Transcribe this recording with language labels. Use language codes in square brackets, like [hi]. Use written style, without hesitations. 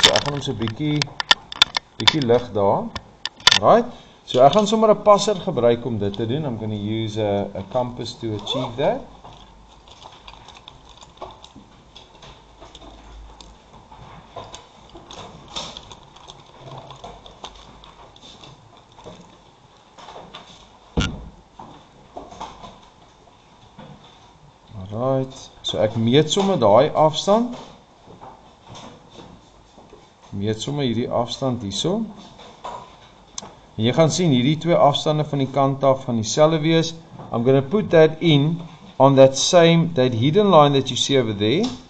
[af] So ek gaan hom so bietjie lig daar. Right? So ek gaan sommer 'n passer gebruik om dit te doen. [en] I'm going to use a compass to achieve that. [af] Alright, so ek meet sommer daai afstand. Meet sommer hierdie afstand hierso. En jy gaan sien hierdie twee afstande van die kant af gaan dieselfde wees. [en] I'm going to put that in on that hidden line that you see over there.